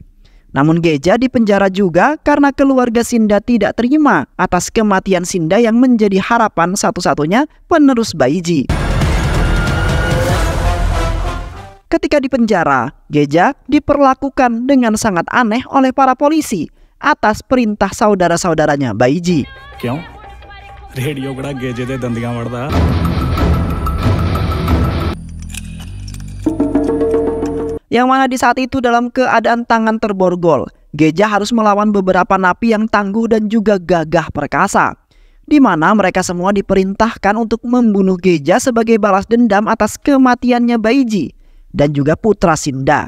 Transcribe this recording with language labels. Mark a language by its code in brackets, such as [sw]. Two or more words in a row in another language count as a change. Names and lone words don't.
[id] Namun Geja dipenjara juga karena keluarga Sinda tidak terima atas kematian Sinda yang menjadi harapan satu-satunya penerus Baiji. Ketika di penjara, Geja diperlakukan dengan sangat aneh oleh para polisi atas perintah saudara-saudaranya Baiji. [pa] ਕਿਉਂ ਰੇਡੀਓ ਕਿਹੜਾ ਗੇਜੇ ਦੇ ਦੰਦੀਆਂ ਵੜਦਾ? [id] Yang mana di saat itu dalam keadaan tangan terborgol, Geja harus melawan beberapa napi yang tangguh dan juga gagah perkasa. Di mana mereka semua diperintahkan untuk membunuh Geja sebagai balas dendam atas kematiannya Baiji dan juga putra Sinda.